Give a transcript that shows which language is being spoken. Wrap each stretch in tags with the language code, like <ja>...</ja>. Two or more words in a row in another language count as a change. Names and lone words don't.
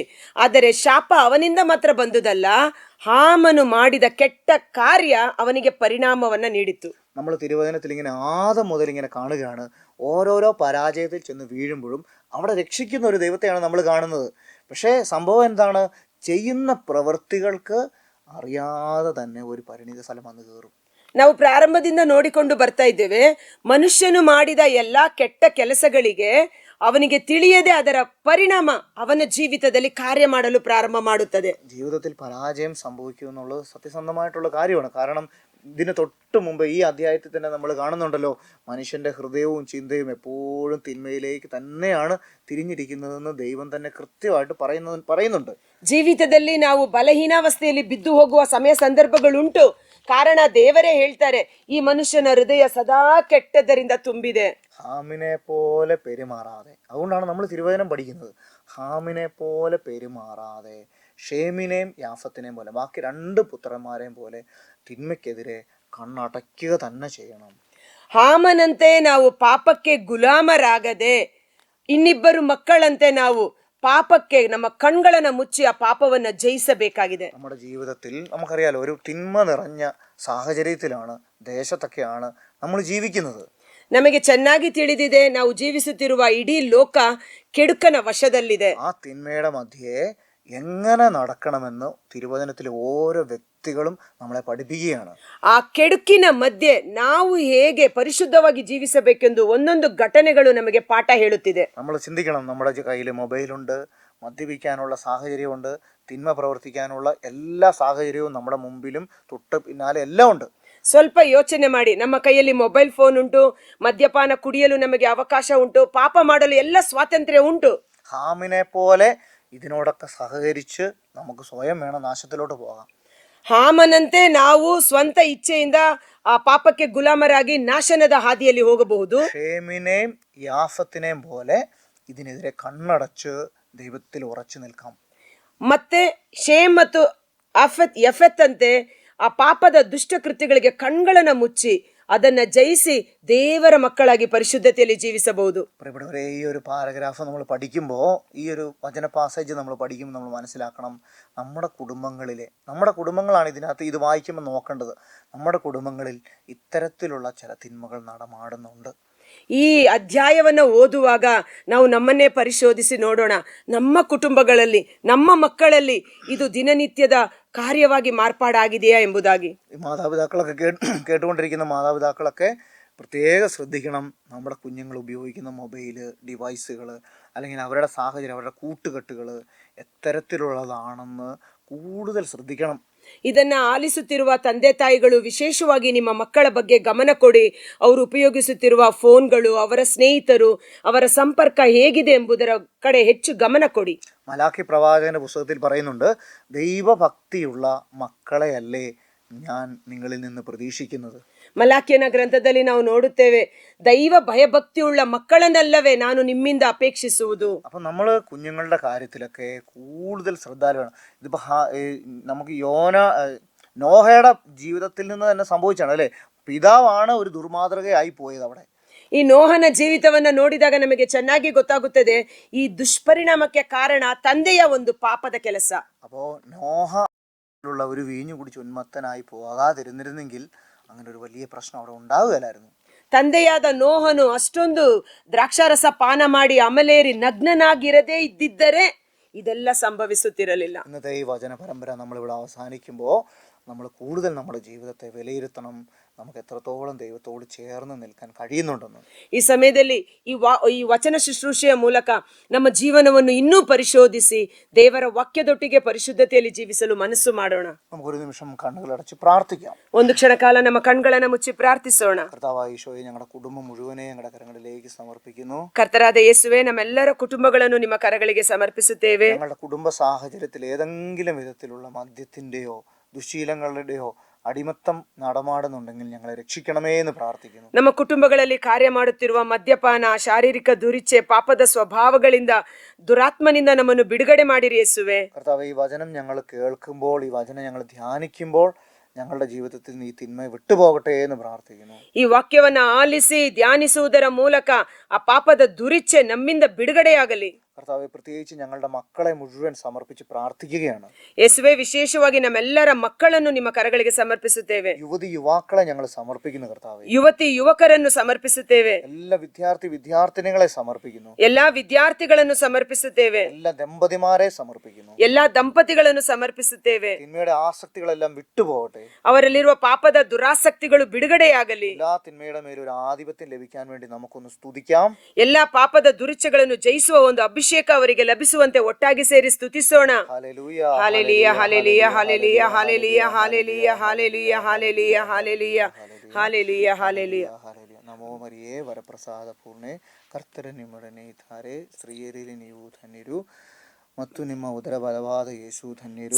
<kn>ಆದರೆ ಶಾಪ ಅವನಿಂದ ಮಾತ್ರ ಬಂದುದಲ್ಲ, ಹಾಮನು ಮಾಡಿದ ಕೆಟ್ಟ ಕಾರ್ಯ ಅವನಿಗೆ ಪರಿಣಾಮವನ್ನ ನೀಡಿತು.</kn> <ml>നമ്മൾ തിരുവചനത്തിൽ ഇങ്ങനെ ആദം മുതൽ ഇങ്ങനെ കാണുകയാണ്, ഓരോരോ പരാജയത്തിൽ ചെന്ന് വീഴുമ്പോഴും അവിടെ രക്ഷിക്കുന്ന ഒരു ദൈവത്തെയാണ് നമ്മൾ കാണുന്നത്. പക്ഷേ സംഭവം എന്താണ്? ചെയ്യുന്ന പ്രവൃത്തികൾക്ക് അറിയാതെ തന്നെ ഒരു പരിണിത ഫലം വന്നു കയറും.</ml> <kn>ನಾವು ಪ್ರಾರಂಭದಿಂದ ನೋಡಿಕೊಂಡು ಬರ್ತಾ ಇದ್ದೇವೆ, ಮನುಷ್ಯನು ಮಾಡಿದ ಎಲ್ಲಾ ಕೆಟ್ಟ ಕೆಲಸಗಳಿಗೆ ಅವನಿಗೆ ತಿಳಿಯದೆ ಅದರ ಪರಿಣಾಮ ಅವನ ಜೀವಿತದಲ್ಲಿ ಕಾರ್ಯ ಮಾಡಲು ಪ್ರಾರಂಭ ಮಾಡುತ್ತದೆ.</kn> <ml>ജീവിതത്തിൽ പരാജയം സംഭവിക്കും എന്നുള്ളത് സത്യസന്ധമായിട്ടുള്ള കാര്യമാണ്. കാരണം ഇതിന് തൊട്ട് മുമ്പ് ഈ അധ്യായത്തിൽ തന്നെ നമ്മൾ കാണുന്നുണ്ടല്ലോ, മനുഷ്യന്റെ ഹൃദയവും ചിന്തയും എപ്പോഴും തിന്മയിലേക്ക് തന്നെയാണ് തിരിഞ്ഞിരിക്കുന്നതെന്ന് ദൈവം തന്നെ കൃത്യമായിട്ട് പറയുന്നുണ്ട്.</ml> <kn>ಜೀವಿತದಲ್ಲಿ ನಾವು ಬಲಹೀನಾವಸ್ಥೆಯಲ್ಲಿ ಬಿದ್ದು ಹೋಗುವ ಸಮಯ ಸಂದರ್ಭಗಳುಂಟು. ಕಾರಣ ದೇವರೇ ಹೇಳ್ತಾರೆ, ಈ ಮನುಷ್ಯನ ಹೃದಯ ಸದಾ ಕೆಟ್ಟದರಿಂದ ತುಂಬಿದೆ.</kn> <ml>ഹാമിനെ പോലെ പെരുമാറാതെ, അതുകൊണ്ടാണ് നമ്മൾ തിരുവചനം പഠിക്കുന്നത്. ഹാമിനെ പോലെ പെരുമാറാതെ, ഷേമിനെയും യാഫത്തിനെയും പോലെ, ബാക്കി 2 പുത്രന്മാരെയും പോലെ തിന്മയ്ക്കെതിരെ കണ്ണടയ്ക്കുക തന്നെ ചെയ്യണം.</ml> <kn>ಹಾಮನಂತೆ ನಾವು ಪಾಪಕ್ಕೆ ಗುಲಾಮರಾಗದೆ, ಇನ್ನಿಬ್ಬರು ಮಕ್ಕಳಂತೆ ನಾವು പാപಕ್ಕೆ ನಮ್ಮ കണ്ണുകളನ್ನ ಮುಚ್ಚಿ ಆ ಪಾಪವನ್ನ ಜಯಿಸಬೇಕಾಗಿದೆ.</kn> <ml>നമ്മുടെ ജീവിതത്തിൽ നമുക്കറിയാലോ, ഒരു തിന്മ നിറഞ്ഞ സാഹചര്യത്തിലാണ്, ദേശത്തൊക്കെയാണ് നമ്മൾ ജീവിക്കുന്നത്.</ml> <kn>ನಮಗೆ ಚೆನ್ನಾಗಿ ತಿಳಿದಿದೆ, ನಾವು ಜೀವಿಸುತ್ತಿರುವ ಇಡೀ ಲೋಕ ಕೆಡುಕನ ವಶದಲ್ಲಿದೆ.</kn> <ml>ആ തിന്മയുടെ മധ്യേ എങ്ങനെ നടക്കണമെന്ന് തിരുവചനത്തിൽ ഓരോ വ്യക്തികളും നമ്മളെ പഠിപ്പിക്കുകയാണ്.</ml> <kn>ಆ ಕೆಡುಕಿನ ಮಧ್ಯೆ ನಾವು ಹೇಗೆ ಪರಿಶುದ್ಧವಾಗಿ ಜೀವಿಸಬೇಕೆಂದು ಒಂದೊಂದು ಘಟನೆಗಳು ನಮಗೆ ಪಾಠ ಹೇಳುತ್ತಿದೆ.</kn> <ml>നമ്മൾ ചിന്തിക്കണം, നമ്മുടെ കയ്യിൽ മൊബൈലുണ്ട്, മദ്യപിക്കാനുള്ള സാഹചര്യമുണ്ട്, തിന്മ പ്രവർത്തിക്കാനുള്ള എല്ലാ സാഹചര്യവും നമ്മുടെ മുമ്പിലും തൊട്ട് പിന്നാലെ എല്ലാം ഉണ്ട്.</ml> <kn>ಸ್ವಲ್ಪ ಯೋಚನೆ ಮಾಡಿ, ನಮ್ಮ ಕೈಯಲ್ಲಿ</kn> <en>mobile phone</en> <kn>ಉಂಟು, ಮದ್ಯಪಾನ ಕುಡಿಯಲು ನಮಗೆ ಅವಕಾಶ ಉಂಟು, ಪಾಪ ಮಾಡಲು ಎಲ್ಲ ಸ್ವಾತಂತ್ರ್ಯ ಉಂಟು.</kn> <ml>ഹാമിനെ പോലെ ഇതിനോടൊക്കെ സഹകരിച്ച് നമുക്ക് സ്വയം വേണം നാശത്തിലോട്ട് പോകാം.</ml> <kn>ಹಾಮನಂತೆ ನಾವು ಸ್ವಂತ ಇಚ್ಛೆಯಿಂದ ಆ ಪಾಪಕ್ಕೆ ಗುಲಾಮರಾಗಿ ನಾಶನದ ಹಾದಿಯಲ್ಲಿ ಹೋಗಬಹುದು.</kn> <ml>ഷേമിനെയും യാഫത്തിനെയും പോലെ ഇതിനെതിരെ കണ്ണടച്ച് ദൈവത്തിൽ ഉറച്ചു നിൽക്കാം.</ml> <kn>ಮತ್ತೆ ಶೇಮ್ ಮತ್ತು ಯಫೆತ್ ಅಂತೆ ಆ ಪಾಪದ ದುಷ್ಟಕೃತ್ಯಗಳಿಗೆ ಕಣ್ಗಳನ್ನ ಮುಚ್ಚಿ ಅದನ್ನ ಜಯಿಸಿ ದೇವರ ಮಕ್ಕಳಾಗಿ ಪರಿಶುದ್ಧತೆಯಲ್ಲಿ ಜೀವಿಸಬಹುದು.</kn> <ml>പ്രിയപ്പെട്ടവരെ, ഈ ഒരു പാരഗ്രാഫ് നമ്മൾ പഠിക്കുമ്പോൾ, ഈ ഒരു വചന പാസേജ് നമ്മൾ പഠിക്കുമ്പോൾ നമ്മൾ മനസ്സിലാക്കണം, നമ്മുടെ കുടുംബങ്ങളാണ് ഇതിനകത്ത് ഇത് വായിക്കുമ്പോൾ നോക്കേണ്ടത്. നമ്മുടെ കുടുംബങ്ങളിൽ ഇത്തരത്തിലുള്ള ചില തിന്മകൾ നടമാടുന്നുണ്ട്.</ml> <kn>ಈ ಅಧ್ಯಾಯವನ್ನ ಓದುವಾಗ ನಾವು ನಮ್ಮನ್ನೇ ಪರಿಶೋಧಿಸಿ ನೋಡೋಣ, ನಮ್ಮ ಕುಟುಂಬಗಳಲ್ಲಿ, ನಮ್ಮ ಮಕ್ಕಳಲ್ಲಿ ಇದು ದಿನನಿತ್ಯದ കാര്യವಾಗಿ മാർപ്പാടാകിದೆಯಾ ಎಂಬುದಾಗಿ.</kn> <ml>മാതാപിതാക്കളൊക്കെ കേട്ടുകൊണ്ടിരിക്കുന്ന മാതാപിതാക്കളൊക്കെ പ്രത്യേകം ശ്രദ്ധിക്കണം. നമ്മുടെ കുഞ്ഞുങ്ങൾ ഉപയോഗിക്കുന്ന</ml> <en>mobile devices,</en> <ml>അല്ലെങ്കിൽ അവരുടെ സാഹചര്യം, അവരുടെ കൂട്ടുകെട്ടുകൾ എത്തരത്തിലുള്ളതാണെന്ന് കൂടുതൽ ശ്രദ്ധിക്കണം.</ml> <kn>ಇದನ್ನ ಆಲಿಸುತ್ತಿರುವ ತಂದೆ ತಾಯಿಗಳು ವಿಶೇಷವಾಗಿ ನಿಮ್ಮ ಮಕ್ಕಳ ಬಗ್ಗೆ ಗಮನ ಕೊಡಿ. ಅವರು ಉಪಯೋಗಿಸುತ್ತಿರುವ ಫೋನ್ಗಳು, ಅವರ ಸ್ನೇಹಿತರು, ಅವರ ಸಂಪರ್ಕ ಹೇಗಿದೆ ಎಂಬುದರ ಕಡೆ ಹೆಚ್ಚು ಗಮನ ಕೊಡಿ.</kn> <ml>മലാഖി പ്രവാചകന്റെ പുസ്തകത്തിൽ പറയുന്നുണ്ട്, ദൈവഭക്തിയുള്ള മക്കളെയല്ലേ ഞാൻ നിങ്ങളിൽ നിന്ന് പ്രതീക്ഷിക്കുന്നത്.</ml> <kn>ಮಲಾಖಿಯನ ಗ್ರಂಥದಲ್ಲಿ ನಾವು ನೋಡುತ್ತೇವೆ, ದೈವ ಭಯಭಕ್ತಿಯುಳ್ಳ ಮಕ್ಕಳನ್ನಲ್ಲವೇ ನಾನು ನಿಮ್ಮಿಂದ ಅಪೇಕ್ಷಿಸುವುದು.</kn> <ml>അപ്പം നമ്മൾ കുഞ്ഞുങ്ങളുടെ കാര്യത്തിലൊക്കെ കൂടുതൽ ശ്രദ്ധാലുവാണ്. ഇതിപ്പോൾ നമുക്ക് നോഹയുടെ ജീവിതത്തിൽ നിന്ന് തന്നെ സംഭവിച്ചാണ് അല്ലേ. പിതാവാണ് ഒരു ദുർമാതൃകയായി പോയത് അവിടെ.</ml> <kn>ಈ ನೋಹನ ಜೀವಿತವನ್ನ ನೋಡಿದಾಗ ನಮಗೆ ಚೆನ್ನಾಗಿ ಗೊತ್ತಾಗುತ್ತದೆ, ಈ ದುಷ್ಪರಿಣಾಮಕ್ಕೆ ಕಾರಣ ತಂದೆಯ ಒಂದು ಪಾಪದ ಕೆಲಸ.</kn> <ml>അപ്പോൾ നോഹ ഉള്ള ഒരു വീഞ്ഞു കുടിച്ച് ഉന്മത്തനായി പോകാതിരുന്നിരുന്നെങ്കിൽ അങ്ങനെ ഒരു വലിയ പ്രശ്നം അവിടെ ഉണ്ടാവുകയില്ലായിരുന്നു.</ml> <kn>ತಂದೆಯಾದ ನೋಹನು ಅಷ್ಟೊಂದು ದ್ರಾಕ್ಷಾರಸ ಪಾನ ಮಾಡಿ ಅಮಲೇರಿ ನಗ್ನನಾಗಿರದೇ ಇದ್ದಿದ್ದರೆ ಇದೆಲ್ಲ ಸಂಭವಿಸುತ್ತಿರಲಿಲ್ಲ.</kn> <ml>ഇന്നത്തെ ഈ വചന പരമ്പര നമ്മളിവിടെ അവസാനിക്കുമ്പോൾ നമ്മൾ കൂടുതൽ നമ്മുടെ ജീവിതത്തെ വിലയിരുത്തണം, നമുക്ക് എത്രത്തോളം ദൈവത്തോട് ചേർന്ന് നിൽക്കാൻ കഴിയുന്നുണ്ടെന്ന്.</ml> <kn>ಈ ಸಮಯದಲ್ಲಿ ಈ ವಚನ ಶುಶ್ರೂಷೆಯ ಮೂಲಕ ನಮ್ಮ ಜೀವನವನ್ನು ಇನ್ನೂ ಪರಿಶೋಧಿಸಿ ದೇವರ ವಾಕ್ಯದೊಟ್ಟಿಗೆ ಪರಿಶುದ್ಧತೆಯಲ್ಲಿ ಜೀವಿಸಲು ಮನಸ್ಸು ಮಾಡೋಣ.</kn> <ml>നമുക്കൊരു നിമിഷം കണ്ണുകളടച്ച് പ്രാർത്ഥിക്കാം.</ml> <kn>ಒಂದು ಕ್ಷಣ ಕಾಲ ನಮ್ಮ ಕಣ್ಗಳನ್ನ ಮುಚ್ಚಿ ಪ್ರಾರ್ಥಿಸೋಣ.</kn> <ml>കർത്താവായ ഈശോയെ, ഞങ്ങളുടെ കുടുംബം മുഴുവനെ ഞങ്ങളുടെ കരങ്ങളിലേക്ക് സമർപ്പിക്കുന്നു.</ml> <kn>ಕರ್ತರಾದ ಯೇಸುವೆ, ನಮ್ಮೆಲ್ಲರ ಕುಟುಂಬಗಳನ್ನು ನಿಮ್ಮ ಕರಗಳಿಗೆ ಸಮರ್ಪಿಸುತ್ತೇವೆ.</kn> <ml>ഞങ്ങളുടെ കുടുംബ സാഹചര്യത്തിൽ ഏതെങ്കിലും വിധത്തിലുള്ള മദ്യത്തിന്റെയോ ദുശീലങ്ങളുടെയോ അടിമത്തം നടമാടുന്നുണ്ടെങ്കിൽ ഞങ്ങളെ രക്ഷിക്കണമേ എന്ന് പ്രാർത്ഥിക്കുന്നു.</ml> <kn>ನಮ್ಮ ಕುಟುಂಬಗಳಲ್ಲಿ ಕಾರ್ಯ ಮಾಡುತ್ತಿರುವ ಮದ್ಯಪಾನ, ಶಾರೀರಿಕ ದುರಿಚ್ಛೆ, ಪಾಪದ ಸ್ವಭಾವಗಳಿಂದ, ದುರಾತ್ಮನಿಂದ ನಮ್ಮನ್ನು ಬಿಡುಗಡೆ ಮಾಡಿರಿ ಯೇಸುವೆ.</kn> <ml>കർത്താവേ, ഈ വചനം ഞങ്ങൾ കേൾക്കുമ്പോൾ, ഈ വചനം ഞങ്ങൾ ധ്യാനിക്കുമ്പോൾ ഞങ്ങളുടെ ജീവിതത്തിൽ നിന്ന് ഈ തിന്മ വിട്ടുപോകട്ടെ എന്ന് പ്രാർത്ഥിക്കുന്നു.</ml> <kn>ಈ ವಾಕ್ಯವನ್ನ ಆಲಿಸಿ ಧ್ಯಾನಿಸುವುದರ ಮೂಲಕ ಆ ಪಾಪದ ದುರಿಚ್ಛೆ ನಮ್ಮಿಂದ ಬಿಡುಗಡೆಯಾಗಲಿ.</kn> <ml>കർത്താവെ, പ്രത്യേകിച്ച് ഞങ്ങളുടെ മക്കളെ മുഴുവൻ സമർപ്പിച്ച് പ്രാർത്ഥിക്കുകയാണ്.</ml> <kn>ಯೇಸುವೆ, ವಿಶೇಷವಾಗಿ ನಮ್ಮೆಲ್ಲರ ಮಕ್ಕಳನ್ನು ನಿಮ್ಮ ಕರಗಳಿಗೆ ಸಮರ್ಪಿಸುತ್ತೇವೆ.</kn> <ml>യുവാക്കളെ ഞങ്ങൾ സമർപ്പിക്കുന്നു കർത്താവെ.</ml> <kn>ಯುವಕರನ್ನು ಸಮರ್ಪಿಸುತ್ತೇವೆ.</kn> <ml>എല്ലാ വിദ്യാർത്ഥിനികളെ സമർപ്പിക്കുന്നു.</ml> <kn>ಎಲ್ಲಾ ವಿದ್ಯಾರ್ಥಿಗಳನ್ನು ಸಮರ್ಪಿಸುತ್ತೇವೆ.</kn> <ml>എല്ലാ ദമ്പതിമാരെ സമർപ്പിക്കുന്നു.</ml> <kn>ಎಲ್ಲಾ ದಂಪತಿಗಳನ್ನು ಸಮರ್ಪಿಸುತ್ತೇವೆ.</kn> <ml>തിന്മയുടെ ആസക്തികളെല്ലാം വിട്ടുപോകട്ടെ.</ml> <kn>ಅವರಲ್ಲಿರುವ ಪಾಪದ ದುರಾಸಕ್ತಿಗಳು ಬಿಡುಗಡೆಯಾಗಲಿ.</kn> <ml>എല്ലാ തിന്മയുടെ മേലും ഒരു ആധിപത്യം ലഭിക്കാൻ വേണ്ടി നമുക്കൊന്ന് സ്തുതിക്കാം.</ml> <kn>ಎಲ್ಲಾ ಪಾಪದ ದುರಿಚ್ಛೆಗಳನ್ನು ಜಯಿಸುವ ಒಂದು ಅಭಿಷೇಕ ಅಭಿಷೇಕ ಅವರಿಗೆ ಲಭಿಸುವಂತೆ ಒಟ್ಟಾಗಿ ಸೇರಿ ಸ್ತುತಿಸೋಣ.</kn> <ml>ഹല്ലേലൂയ</ml> <kn>ಹಾಲೆಲೂಯ, ಹಾಲೆಲೂಯ, ಹಾಲೆಲೂಯ, ಹಾಲೆಲೂಯ, ಹಾಲೆಲೂಯ, ಹಾಲೆಲೂಯ, ಹಾಲೆಲೂಯ, ಹಾಲೆಲೂಯ, ಹಾಲೆಲೂಯ, ಹಾಲೆಲೂಯ. ಹಾಲೆಲೂಯ. ನಮೋ ಮರಿಯೇ ವರಪ್ರಸಾದ ಪೂರ್ಣೆ, ಕರ್ತರು ನಿಮ್ಮೊಡನೆ ಇದ್ದಾರೆ, ಸ್ತ್ರೀಯರಲ್ಲಿ ನೀವು ಧನ್ಯರು ಮತ್ತು ನಿಮ್ಮ ಉದರ ಬಲವಾದ ಯೇಸು ಧನ್ಯರು.</kn>